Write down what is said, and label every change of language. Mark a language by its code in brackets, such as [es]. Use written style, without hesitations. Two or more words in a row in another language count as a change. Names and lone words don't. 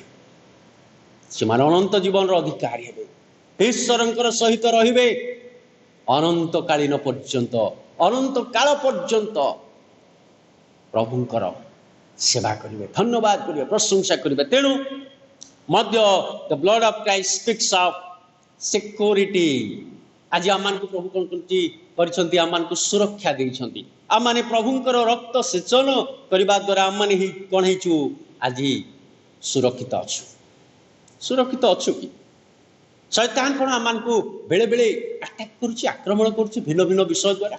[or] ସେମାନେ ଅନନ୍ତ ଜୀବନର ଅଧିକାରୀ ହେବେ, ଈଶ୍ୱରଙ୍କର ସହିତ ରହିବେ ଅନନ୍ତକାଳୀନ ପର୍ଯ୍ୟନ୍ତ, ଅନନ୍ତ କାଳ ପର୍ଯ୍ୟନ୍ତ ପ୍ରଭୁଙ୍କର ସେବା କରିବେ, ଧନ୍ୟବାଦ କରିବେ, ପ୍ରଶଂସା କରିବେ। ତେଣୁ ମଧ୍ୟ [en] the blood of Christ speaks of security। [or] ଆଜି ଆମମାନଙ୍କୁ ପ୍ରଭୁ କ'ଣ କରିଛନ୍ତି? ଆମମାନଙ୍କୁ ସୁରକ୍ଷା ଦେଇଛନ୍ତି। ଆମମାନେ ପ୍ରଭୁଙ୍କର ରକ୍ତ ସେଚନ କରିବା ଦ୍ୱାରା ଆମମାନେ କ'ଣ ହେଇଛୁ? ଆଜି ସୁରକ୍ଷିତ ଅଛୁ। ସୁରକ୍ଷିତ ଅଛୁ କି? ଶୈତାନ କ'ଣ ଆମମାନଙ୍କୁ ବେଳେ ବେଳେ ଆଟାକ୍ କରୁଛି, ଆକ୍ରମଣ କରୁଛି ଭିନ୍ନ ଭିନ୍ନ ବିଷୟ ଦ୍ୱାରା?